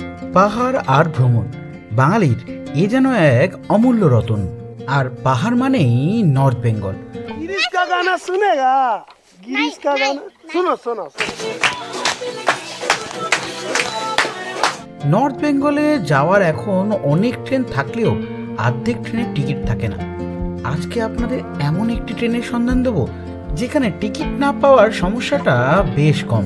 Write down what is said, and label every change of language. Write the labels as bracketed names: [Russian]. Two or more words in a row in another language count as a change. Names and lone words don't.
[Bangla] পাহাড় আর ভ্রমণ বাঙালির এ যেন এক অমূল্য রতন। আর পাহাড় মানেই নর্থ বেঙ্গল। [Hindi] गिरीश का गाना सुनेगा? गिरीश का गाना सुनो सुनो [Bangla] নর্থ বেঙ্গলে যাওয়ার এখন অনেক ট্রেন থাকলেও অর্ধেক ট্রেনের টিকিট থাকে না। আজকে আপনাদের এমন একটি ট্রেনের সন্ধান দেব যেখানে টিকিট না পাওয়ার সমস্যাটা বেশ কম।